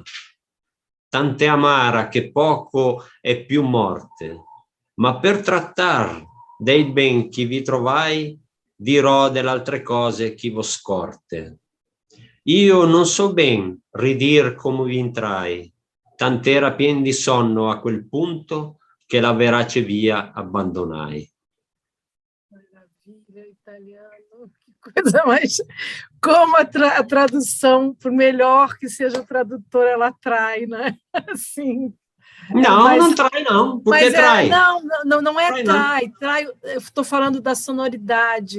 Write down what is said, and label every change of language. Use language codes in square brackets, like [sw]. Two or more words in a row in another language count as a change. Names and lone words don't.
[it] Tant'è amara che poco è più morte, ma per trattar dei ben che vi trovai, dirò delle altre cose che vo scorte. Io non so ben ridir come vi entrai, tant'era pien di sonno a quel punto che la verace via abbandonai. [pt] Maravilha, italiano, que coisa mais... Como a tradução, por melhor que seja o tradutor, ela atrai, né? Assim... Não, não trai, não. Por que trai? Não é trai. Eu estou falando da sonoridade.